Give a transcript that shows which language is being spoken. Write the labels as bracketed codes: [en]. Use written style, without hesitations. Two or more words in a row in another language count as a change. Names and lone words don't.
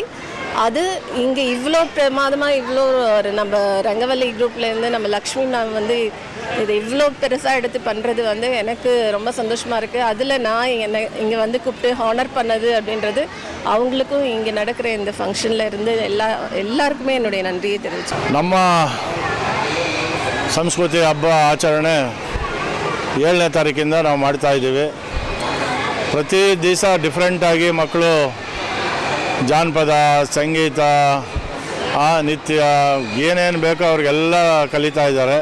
[ta] அது இங்கே இவ்வளோ பிரமாதமாக இவ்வளோ ஒரு நம்ம ரங்கவல்லி குரூப்லேருந்து நம்ம லக்ஷ்மி மேம் வந்து இது இவ்வளோ பெருசாக எடுத்து பண்ணுறது வந்து எனக்கு ரொம்ப சந்தோஷமாக இருக்குது. அதில் நான் இங்கே வந்து கூப்பிட்டு ஹானர் பண்ணது அப்படின்றது அவங்களுக்கும் இங்கே நடக்கிற இந்த ஃபங்க்ஷனில் இருந்து எல்லாருக்குமே என்னுடைய நன்றியை தெரிவிச்சேன். [kn] ನಮ್ಮ ಸಂಸ್ಕೃತಿ ಹಬ್ಬ ಆಚರಣೆ 7ನೇ ತಾರೀಕಿಂದ ನಾವು ಮಾಡ್ತಾಯಿದ್ದೀವಿ. ಪ್ರತಿ ದಿವಸ ಡಿಫ್ರೆಂಟಾಗಿ ಮಕ್ಕಳು ಜಾನಪದ, ಸಂಗೀತ, ನಿತ್ಯ ಏನೇನು ಬೇಕೋ ಅವ್ರಿಗೆಲ್ಲ ಕಲಿತಾ ಇದ್ದಾರೆ.